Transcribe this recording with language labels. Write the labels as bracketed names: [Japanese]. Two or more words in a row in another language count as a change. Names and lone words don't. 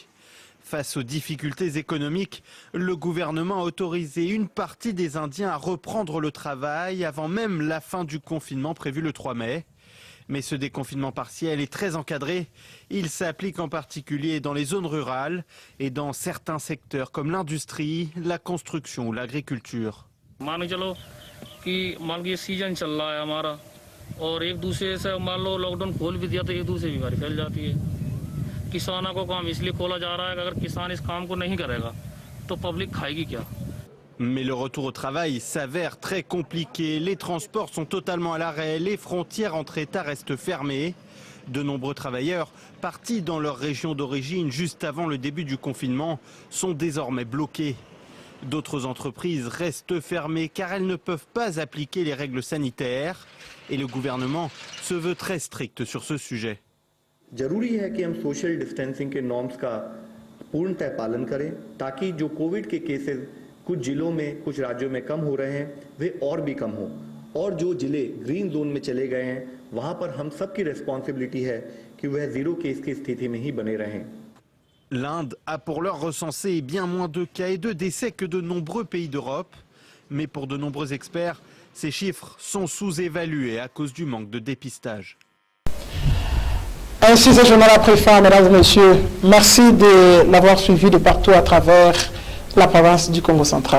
[French] Face aux difficultés économiques, le gouvernement a autorisé une partie des Indiens à reprendre le travail avant même la fin du confinement prévu le 3 mai. Mais ce déconfinement partiel est très encadré. Il s'applique en particulier dans les zones rurales et dans certains secteurs comme l'industrie, la construction ou l'agriculture. [Hindi] किसानों को काम इसलिए खोला जा रहा है कि अगर किसान इस काम को नहीं करेगा तो पब्लिक खाएगी क्या? [French] Mais le retour au travail s'avère très compliqué. Les transports sont totalement à l'arrêt, les frontières entre États restent fermées. De nombreux travailleurs, partis dans leur région d'origine juste avant le début du confinement, sont désormais bloqués. D'autres entreprises restent fermées car elles ne peuvent pas appliquer les règles sanitaires. Et le gouvernement se veut très strict sur ce sujet. [Hindi] जरूरी है कि हम [English] social distancing [Hindi] के नॉर्म्स का पूर्णतः पालन करें ताकि जो कोविड के केसेस कुछ जिलों में कुछ राज्यों में कम हो रहे हैं वे और भी कम हो और जो जिले [English] green zone [Hindi] में चले गए हैं वहां पर हम सबकी रिस्पांसिबिलिटी है कि वह [English] zero case [Hindi] की स्थिति में ही बने रहें। [French] L'Inde a pour l'heure recensé bien moins de cas et de décès que de nombreux pays d'Europe. Mais pour de nombreux experts, ces chiffres sont sous-évalués à cause du manque de dépistage. Ainsi, ce journal a pris fin, mesdames et messieurs. Merci de l'avoir suivi de partout à travers la province du Congo central.